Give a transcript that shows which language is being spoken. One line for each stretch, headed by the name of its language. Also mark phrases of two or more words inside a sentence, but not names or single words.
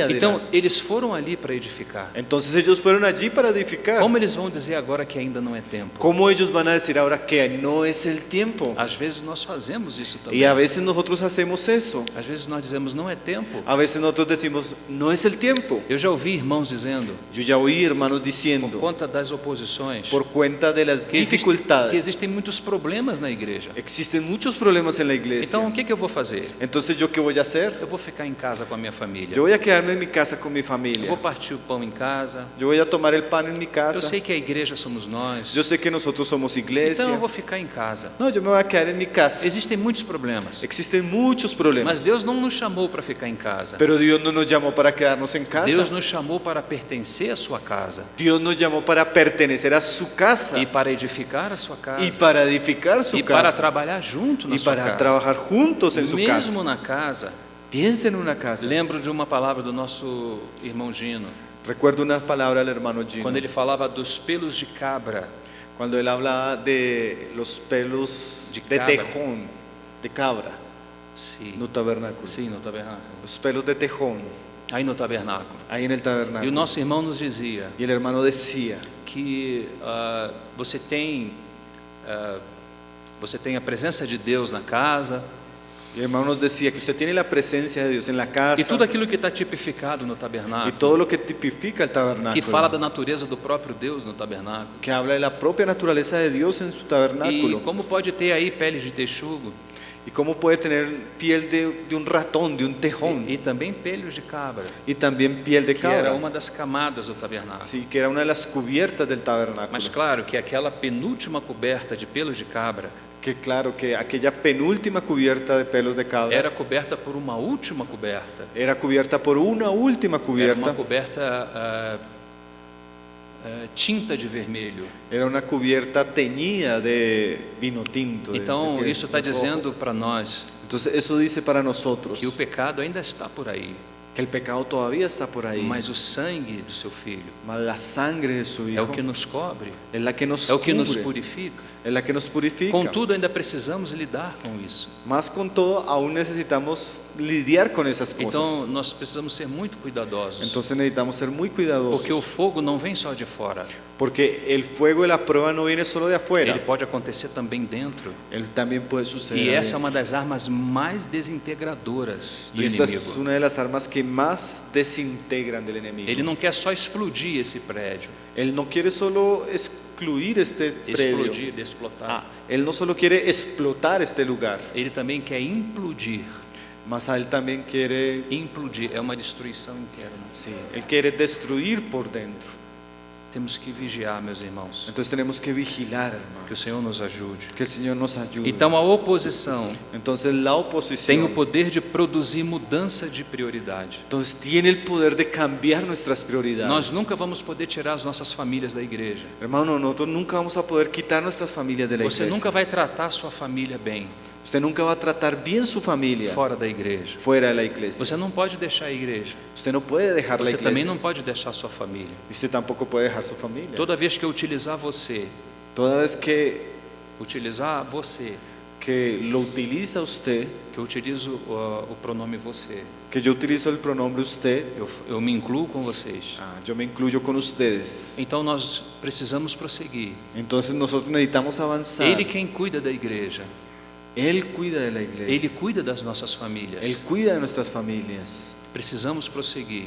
Portuguese: Então,
Spanish: adelante.
Portuguese: eles foram ali para edificar.
Spanish: Entonces ellos fueron allí para edificar.
Portuguese: Como eles vão dizer agora que ainda não é tempo?
Spanish: ¿Cómo ellos van a decir ahora que no es el tiempo?
Portuguese: Às vezes nós fazemos isso
Spanish: Y a
Portuguese: também.
Spanish: veces nosotros hacemos eso.
Portuguese: Às vezes nós dizemos não é tempo.
Spanish: A veces nosotros decimos, no es el tiempo.
Portuguese: Eu já ouvi irmãos dizendo,
Spanish: Yo ya oí hermanos
Portuguese: por
Spanish: diciendo,
Portuguese: conta das oposições,
Spanish: por cuenta de las
Portuguese: que
Spanish: dificultades,
Portuguese: existem muitos problemas na igreja.
Spanish: existen muchos problemas en la iglesia.
Portuguese: Então, o que eu vou fazer?
Spanish: Entonces, ¿yo qué voy a hacer?
Portuguese: Eu vou ficar em casa com a minha família.
Spanish: Yo voy a quedarme en mi casa con mi
Portuguese: Eu
Spanish: familia.
Portuguese: vou partir o pão em casa.
Spanish: Yo voy a tomar el pan en mi
Portuguese: Eu
Spanish: casa.
Portuguese: sei que a igreja somos nós.
Spanish: Yo sé que nosotros somos iglesia.
Portuguese: Então, eu vou ficar em casa.
Spanish: No, yo me voy a quedar en mi casa.
Portuguese: Existem muitos problemas.
Spanish: Existen muchos problemas.
Portuguese: Mas Deus não nos chamou para ficar em casa.
Spanish: Pero Dios no nos llamó para quedarnos en casa.
Portuguese: Deus nos chamou para pertencer à sua casa
Spanish: Dios nos llamó para pertenecer a su casa
Portuguese: e para edificar a sua casa
Spanish: y para edificar su
Portuguese: e para
Spanish: casa
Portuguese: trabalhar junto na
Spanish: y
Portuguese: sua
Spanish: para
Portuguese: casa.
Spanish: trabajar juntos en su casa.
Portuguese: Mesmo na casa,
Spanish: Piensa en una casa.
Portuguese: lembro de uma palavra do nosso irmão Gino,
Spanish: Recuerdo una palabra del hermano Gino.
Portuguese: quando ele falava dos pelos de cabra.
Spanish: Cuando él hablaba de los pelos De de cabra. tejón, de cabra,
Portuguese: Sim, no tabernáculo. sim, no tabernáculo.
Spanish: Los pelos de tejón,
Portuguese: Aí no tabernáculo.
Spanish: ahí en el
Portuguese: E o
Spanish: tabernáculo.
Portuguese: nosso irmão nos dizia
Spanish: Y el hermano decía
Portuguese: que você tem a presença de Deus na casa
Spanish: y el hermano nos decía que usted tiene la presencia de Dios en la casa
Portuguese: e tudo aquilo que está tipificado no
Spanish: y
Portuguese: tabernáculo,
Spanish: todo lo que tipifica el tabernáculo,
Portuguese: que fala da natureza do próprio Deus no tabernáculo.
Spanish: que habla de la propia naturaleza de Dios en su
Portuguese: E
Spanish: tabernáculo.
Portuguese: como pode ter aí peles de texugo,
Spanish: ¿Y cómo puede tener piel de un ratón, de un tejón?
Portuguese: E também pelos de cabra,
Spanish: Y también piel de
Portuguese: que era
Spanish: cabra.
Portuguese: uma das camadas do tabernáculo.
Spanish: Sí, que era una de las cubiertas del tabernáculo.
Portuguese: Mas claro que aquela penúltima coberta de pelos de cabra
Spanish: Que claro, que aquella penúltima cubierta de pelos de cabra
Portuguese: era coberta por uma última coberta.
Spanish: era cubierta por una última
Portuguese: Era
Spanish: cubierta.
Portuguese: uma coberta tinta de vermelho.
Spanish: Era una cubierta teñida de vino tinto.
Portuguese: Então isso está
Spanish: rojo.
Portuguese: dizendo para nós
Spanish: Entonces eso dice para nosotros
Portuguese: que o pecado ainda está por aí,
Spanish: que el pecado todavía está por ahí.
Portuguese: mas o sangue do seu filho
Spanish: Mas la sangre de su
Portuguese: é
Spanish: hijo
Portuguese: o que nos cobre,
Spanish: es la que nos
Portuguese: é o que nos cubre, purifica.
Spanish: es la que nos purifica.
Portuguese: Contudo, ainda precisamos lidar com isso.
Spanish: Más con todo, aún necesitamos lidiar con esas cosas.
Portuguese: Então nós precisamos ser muito cuidadosos,
Spanish: Entonces necesitamos ser muy cuidadosos.
Portuguese: porque o fogo não vem só de fora,
Spanish: Porque el fuego de la prueba no viene solo de afuera.
Portuguese: ele pode acontecer também dentro.
Spanish: Él también puede suceder.
Portuguese: E essa é
Spanish: adentro.
Portuguese: uma das armas mais desintegradoras do
Spanish: Y esta es
Portuguese: inimigo.
Spanish: una de las armas que más desintegran del enemigo.
Portuguese: Ele não quer só explodir esse prédio,
Spanish: Él no quiere solo excluir este predio.
Portuguese: explodir, explotar.
Spanish: Él no solo quiere explotar este lugar,
Portuguese: Ele também quer implodir.
Spanish: mas a él también quiere,
Portuguese: Implodir é uma destruição interna.
Spanish: sí, él quiere destruir por dentro.
Portuguese: Temos que vigiar, meus irmãos.
Spanish: Entonces tenemos que vigilar, hermano.
Portuguese: Que o Senhor nos ajude.
Spanish: Que el Señor nos ayude.
Portuguese: Então a oposição
Spanish: Entonces la
Portuguese: tem o
Spanish: oposición
Portuguese: poder de produzir mudança de prioridade.
Spanish: entonces tiene el poder de cambiar nuestras prioridades.
Portuguese: Nós nunca vamos poder tirar as nossas famílias da igreja.
Spanish: Hermano, nosotros nunca vamos a poder quitar nuestras familias de la
Portuguese: Você
Spanish: iglesia.
Portuguese: nunca vai tratar a sua família bem
Spanish: Usted nunca va a tratar bien su familia
Portuguese: fora da igreja.
Spanish: fuera de la iglesia.
Portuguese: Você não pode deixar a igreja.
Spanish: Usted no puede dejar la
Portuguese: Você também
Spanish: iglesia.
Portuguese: não pode deixar a sua família.
Spanish: Y usted tampoco puede dejar su familia.
Portuguese: Toda vez que eu utilizar você,
Spanish: Toda vez que lo utiliza usted,
Portuguese: que eu utilizo o pronome você,
Spanish: que yo utilizo el pronombre usted,
Portuguese: eu me incluo com vocês.
Spanish: yo me incluyo con ustedes.
Portuguese: Então nós precisamos prosseguir.
Spanish: Entonces nosotros necesitamos avanzar.
Portuguese: Ele quem cuida da igreja,
Spanish: Él cuida de la iglesia.
Portuguese: Ele cuida das nossas famílias.
Spanish: Él cuida de nuestras familias.
Portuguese: Precisamos prosseguir.